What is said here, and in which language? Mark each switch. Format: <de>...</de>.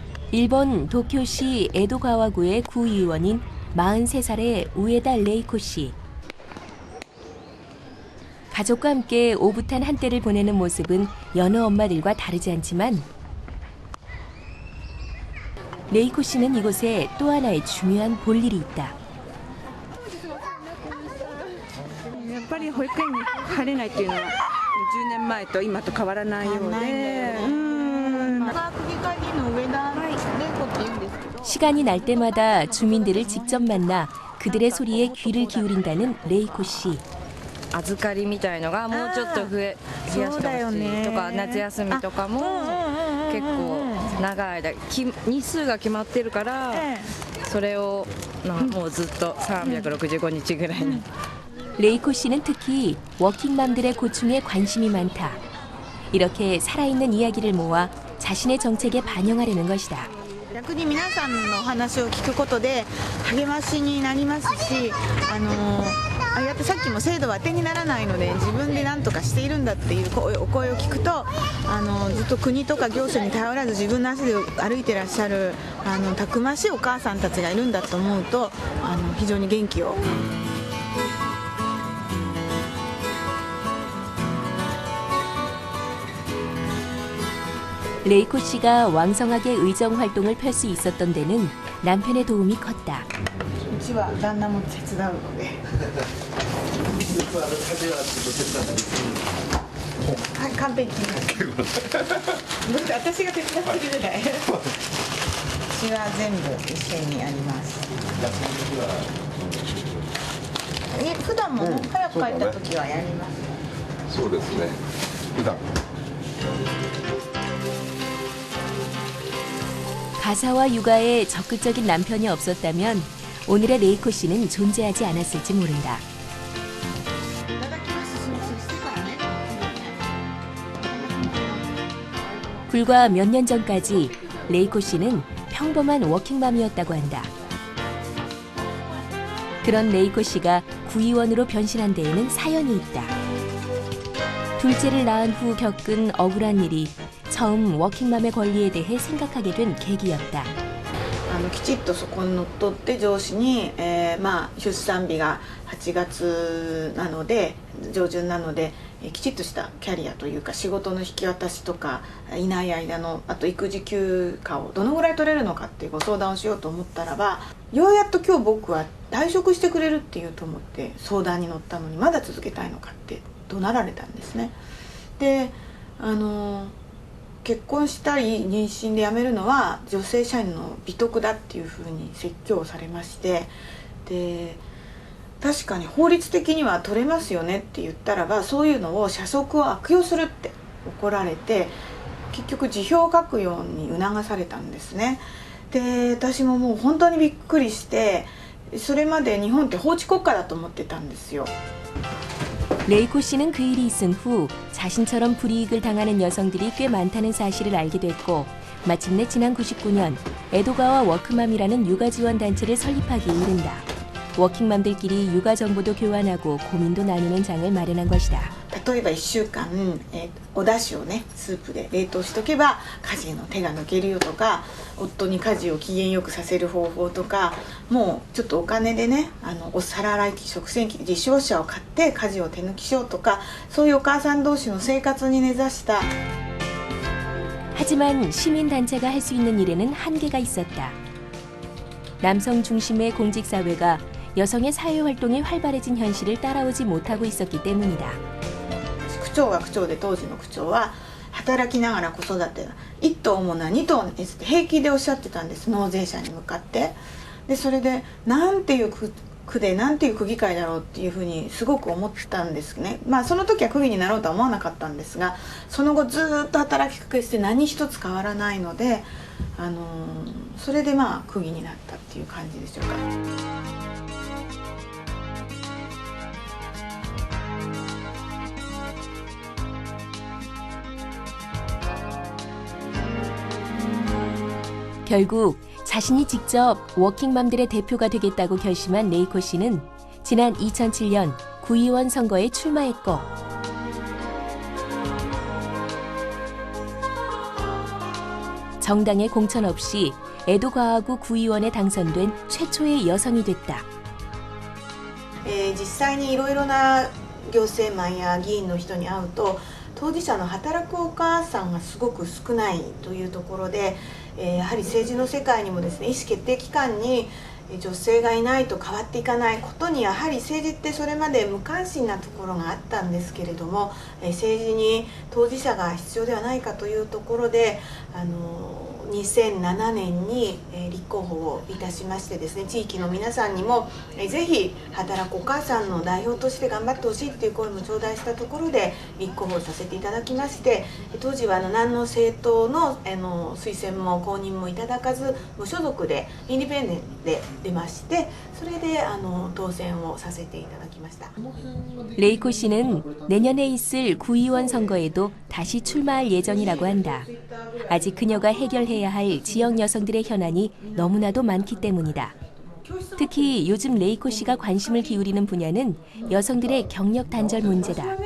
<ko>일본 도쿄시 에도가와구의 구의원인 43살의 우에다 레이코 씨. 가족과 함께 오붓한 한때를 보내는 모습은 여느 엄마들과 다르지 않지만 레이코 씨는 이곳에 또 하나의 중요한 볼일이 있다.</ko> <ja>ぱり保育園に入れないっていうのは10年前と今と変わらないようで、</ja> <ko>시간이 날 때마다 주민들을 직접 만나 그들의 소리에 귀를 기울인다는 레이코 씨.</ko> <ja>預かりみたいのがもうちょっと増やしてほしいとか、夏休みとかも結構長い間日数が決まってるから、それをもうずっと365日ぐらいに。</ja> <ko>레이코 씨는 특히 워킹맘들의 고충에 관심이 많다. 이렇게 살아있는 이야기를 모아 자신의 정책에 반영하려는 것이다.</ko> <ja>逆に皆さんの話を聞くことで励ましになりますし、あやってさっきも制度は当てにならないので自分で何とかしているんだっていうお声を聞くと、ずっと国とか行政に頼らず自分の足で歩いてらっしゃるたくましいお母さんたちがいるんだと思うと非常に元気を。</ja> <ko>레이코 씨가 왕성하게 의정 활동을 펼 수 있었던 데는 남편의 도움이 컸다.</ko> <ja>うちは旦那も手伝うので。完璧。私が手伝ってるぐらい。うちは全部一緒にやります。普段もね、早く帰った時はやります。そうですね。普段。</ja> <ko>가사와 육아에 적극적인 남편이 없었다면 오늘의 레이코 씨는 존재하지 않았을지 모른다. 불과 몇 년 전까지 레이코 씨는 평범한 워킹맘이었다고 한다. 그런 레이코 씨가 구의원으로 변신한 데에는 사연이 있다. 둘째를 낳은 후 겪은 억울한 일이 처음 워킹맘의 권리에 대해 생각하게 된 계기였다.</ko> <ja>きちっとそこにのっとって上司に、出産日が8月なので上旬なので、きちっとしたキャリアというか仕事の引き渡しとかいない間のあと育児休暇をどのぐらい取れるのかっていうご相談をしようと思ったらば、ようやっと今日僕は退職してくれるっていうと思って相談に乗ったのにまだ続けたいのかって怒鳴られたんですね。で結婚したり妊娠で辞めるのは女性社員の美徳だっていうふうに説教されまして、で確かに法律的には取れますよねって言ったらば、そういうのを社則を悪用するって怒られて、結局辞表を書くように促されたんですね。で私ももう本当にびっくりして、それまで日本って法治国家だと思ってたんですよ。</ja> <ko>레이코 씨는 그 일이 있은 후 자신처럼 불이익을 당하는 여성들이 꽤 많다는 사실을 알게 됐고, 마침내 지난 99년 에도가와 워크맘이라는 육아지원 단체를 설립하기에 이른다. 워킹맘들끼리 육아 정보도 교환하고 고민도 나누는 장을 마련한 것이다.</ko> <ja>例えば1週間、お出汁をねスープで冷凍しとけば家事の手が抜けるよとか、夫に家事を機嫌よくさせる方法とか、もうちょっとお金でねお皿洗い機食洗機自走車を買って家事を手抜きしようとか、そういうお母さん同士の生活に根ざした。</ja> <ko>하지만 시민단체가 할 수 있는 일에는 한계가 있었다. 남성 중심의 공직사회가 여성의 사회활동이 활발해진 현실을 따라오지 못하고 있었기 때문이다.</ko> <ja>区長が区長で当時の区長は働きながら子育て1頭もな2頭ですって平気でおっしゃってたんです、納税者に向かって。でそれでなんていう区でなんていう区議会だろうっていうふうにすごく思ったんですね。その時は区議になろうとは思わなかったんですが、その後ずっと働きかけして何一つ変わらないので、それで区議になったっていう感じでしょうか。</ja> <ko>결국 자신이 직접 워킹맘들의 대표가 되겠다고 결심한 레이코 씨는 지난 2007년 구의원 선거에 출마했고, 정당의 공천 없이 에도가와구 구의원에 당선된 최초의 여성이 됐다.</ko> <ja>実際にいろいろな行政マンや議員の人に会うと、当事者の働くお母さんがすごく少ないというところで、やはり政治の世界にもですね、意思決定機関に女性がいないと変わっていかないことにやはり政治ってそれまで無関心なところがあったんですけれども、政治に当事者が必要ではないかというところで2007年に立候補をいたしましてですね、地域の皆さんにもぜひ働くお母さんの代表として頑張ってほしいという声も頂戴したところで立候補させていただきまして、当時は何の政党の推薦も公認もいただかず無所属でインディペンデントで出まして、それで当選をさせていただきました。</ja> <ko>레이코 씨는 내년에 있을 구의원 선거에도 다시 출마할 예정이라고 한다. 아직 그녀가 해결해야 할 지역 여성들의 현안이 너무나도 많기 때문이다. 특히 요즘 레이코 씨가 관심을 기울이는 분야는 여성들의 경력 단절 문제다.</ko>